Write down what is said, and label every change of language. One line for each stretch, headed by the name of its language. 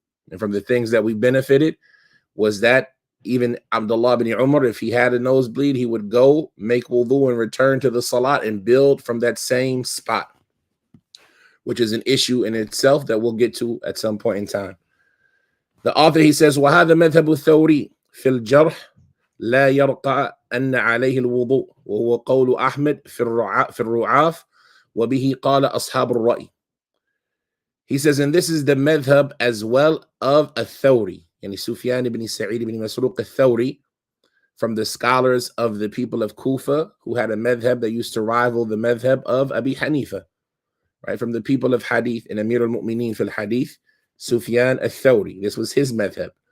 English: And from the things that we benefited was that even Abdullah bin Umar, if he had a nosebleed, he would go make wudu and return to the salat and build from that same spot, which is an issue in itself that we'll get to at some point in time. The author, he says,
Arabic: وَهَذَا مَذْهَبُ الثَّوْرِي فِي الْجَرْحِ لَا يَرْقَى أَنَّ عَلَيْهِ الْوُضُوء وَهُوَ قَوْلُ أَحْمَدْ فِي الرُّعَافِ وَبِهِ قَالَ أَصْحَابُ الرَّأْيِ.
English: He says, and this is the madhab as well of Al-Thawri, yani Sufyan ibn Sa'id ibn Masruq Al-Thawri, from the scholars of the people of Kufa, who had a madhab that used to rival the madhab of Abi Hanifa, right? From the people of Hadith, and Amir al-Mu'mineen fil Hadith, Sufyan Al-Thawri. This was his madhab.